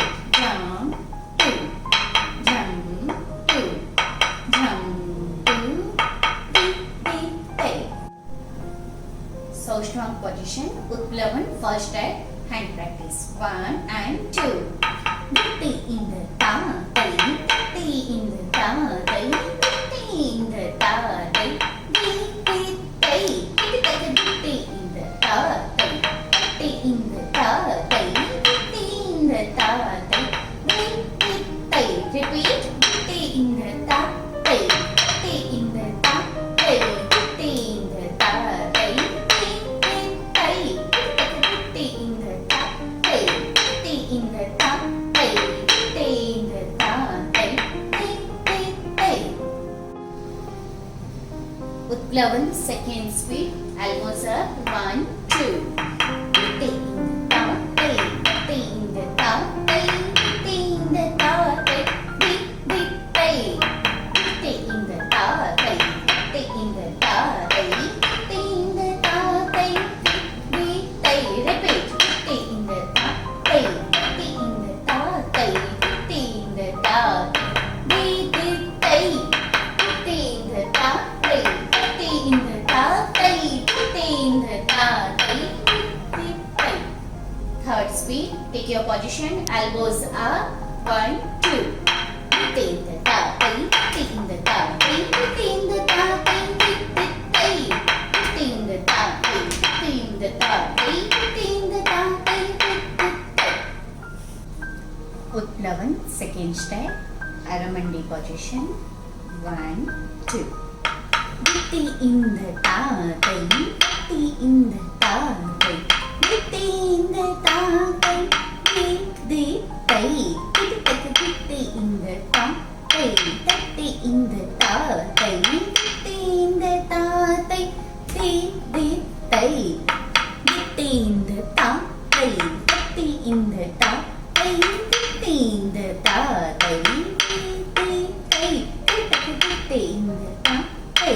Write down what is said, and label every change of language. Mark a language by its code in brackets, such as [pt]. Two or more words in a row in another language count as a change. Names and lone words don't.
[en] Jump, 2, jump, 2, jump, 2, tick, tick, tay. So strong position. Utplavan first step. Hand practice. 1 and 2. Ti in the ta, tai, ti in the ta, tai, ti in the ta, tai, ti ti tai, ti in the ta, tai, ti in the ta, tai, ti in the ta, tai, ti tai. Repeat. Ti in the ta, tai, ti in the ta, tai, ti in the ta, tai, ti tai, ti in the ta, tai, ti in the ta. Utplavan second speed. Elbows up. 1, 2. Ti in the ta, tai, ti in the ta, tai, ti in the ta, tai, ti ti tai, ti in the ta, tai, ti in the ta, tai, ti in the ta, tai, ti tai. Repeat. Ti in the ta, tai, ti in the ta, tai, ti in the ta, ti ti tai, ti in the ta, tai. In the ta, tai, in the ta, tai, tai. Third speed. Take your position. Elbows up. 1, 2. In the ta, tai, in the ta, tai, in the ta, tai, tai. In the ta, tai, in the ta, tai, in the ta, tai, tai. Utplavan second step. Aramandi position. 1, 2. Ti in the ta, tai, ti in the ta, tai, ti in the ta, tai, ti ti tai, ti in the ta, tai, ti in the ta, tai, ti in the ta, tai, ti ti tai, ti in the ta, tai, ti in the ta, tai, ti in the ta, tai, ti ti tai, ti in the ta, tai.